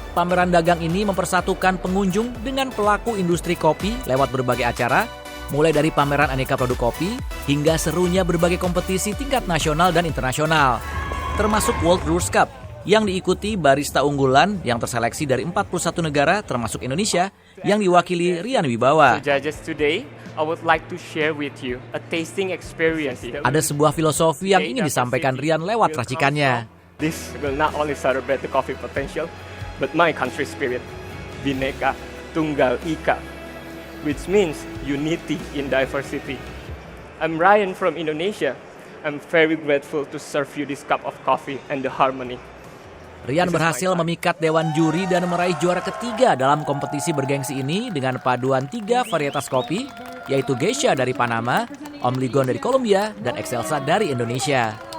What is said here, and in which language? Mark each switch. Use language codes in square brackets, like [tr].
[id] Pameran dagang ini mempersatukan pengunjung dengan pelaku industri kopi lewat berbagai acara, mulai dari pameran aneka produk kopi hingga serunya berbagai kompetisi tingkat nasional dan internasional, termasuk World Brewers Cup yang diikuti barista unggulan yang terseleksi dari 41 negara termasuk Indonesia yang diwakili Rian Wibawa. [en] I would like to share with you a tasting experience. [id] Ada sebuah filosofi yang ingin disampaikan Rian lewat racikannya. [en] This will not only celebrate the coffee potential, but my country spirit, Bhinneka Tunggal Ika, which means unity in diversity. I'm Ryan from Indonesia. I'm very grateful to serve you this cup of coffee and the harmony. [id] Rian berhasil memikat dewan juri dan meraih juara ketiga dalam kompetisi bergengsi ini dengan paduan 3 varietas kopi, yaitu Geisha dari Panama, Omligon dari Kolombia, dan Excelsa dari Indonesia.